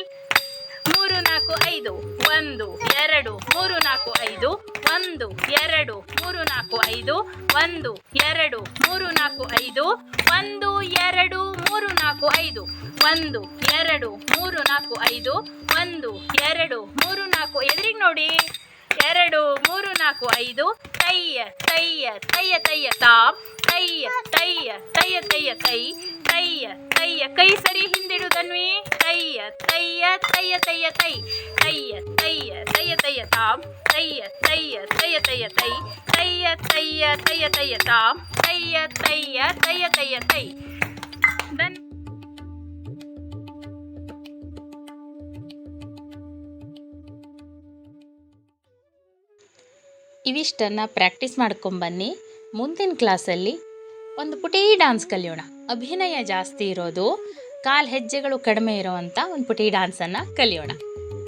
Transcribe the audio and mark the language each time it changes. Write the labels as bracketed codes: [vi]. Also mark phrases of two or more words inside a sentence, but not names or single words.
[kn] 3 4 5. 1 2 3 4 5. 1 2 3 4 5. 1 2 3 4 5. 1 2 3 4 5. 1 2 3 4 5. 1 2 3 4. ಎದುರಿಗೆ ನೋಡಿ. 2 3 4 5. ತಯ್ಯ ತಯ್ಯ ತಯ್ಯ ತಯ್ಯ ತಾಮ್. ತಯ್ಯ ತಯ್ಯ ತಯ್ಯ ತಯ್ಯ ತೈ. ತಯ್ಯ ತಯ್ಯ ಕೈ ಸರಿ ಹಿಂದಿಡು ಧನ್ವಿ. ತಯ್ಯ ತಯ್ಯ ತಯ್ಯ ತಯ್ಯ ತೈ. ತಯ್ಯ ತಯ್ಯ ತಯ್ಯ ತಯ್ಯ ತಾಮ್. ತಯ್ಯ ತಯ್ಯ ತಯ್ಯ ತಯ್ಯ ತೈ. ತಯ್ಯ ತಯ್ಯ ತಯ್ಯ ತಯ್ಯ ತಾಮ್. ತಯ್ಯ ತಯ್ಯ ತಯ್ಯ ತಯ್ಯ ತೈ. ಇವಿಷ್ಟನ್ನು ಪ್ರಾಕ್ಟೀಸ್ ಮಾಡ್ಕೊಂಬನ್ನಿ. ಮುಂದಿನ ಕ್ಲಾಸಲ್ಲಿ ಒಂದು ಪುಟಿ ಡ್ಯಾನ್ಸ್ ಕಲಿಯೋಣ. ಅಭಿನಯ ಜಾಸ್ತಿ ಇರೋದು, ಕಾಲು ಹೆಜ್ಜೆಗಳು ಕಡಿಮೆ ಇರೋವಂಥ ಒಂದು ಪುಟಿ ಡ್ಯಾನ್ಸನ್ನು ಕಲಿಯೋಣ.